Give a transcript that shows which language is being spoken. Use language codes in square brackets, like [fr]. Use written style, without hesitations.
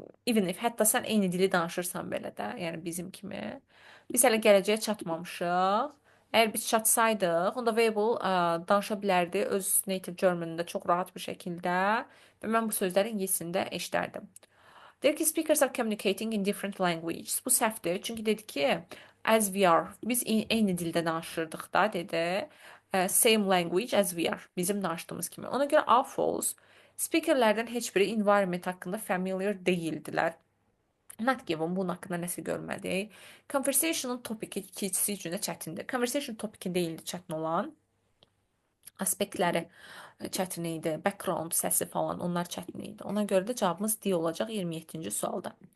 [en] Even if [az] hətta sən eyni dili danışırsan belə də, yəni bizim kimi. Biz hələ gələcəyə çatmamışıq. Əgər biz çatsaydıq, onda Weibo danışa bilərdi öz native Germanında çox rahat bir şəkildə və mən bu sözləri ingiliscəsində eşidərdim. Deyir ki, [en] speakers are communicating in different languages. [az] Bu səhvdir, çünki dedi ki, [en] as we are, [az] biz eyni dildə danışırdıq da, dedi. [en] Same language as we are, [az] bizim danışdığımız kimi. Ona görə a false. Speakerlərdən heç biri environment haqqında familiar deyildilər. [en] Not given, [az] bunun haqqında nəsə görmədik. Conversation'ın topiki keçisi üçün də çətindir. Conversation topiki deyildi çətin olan. Aspektləri çətin idi. Background səsi falan, onlar çətin idi. Ona görə də cavabımız D olacaq 27-ci sualda.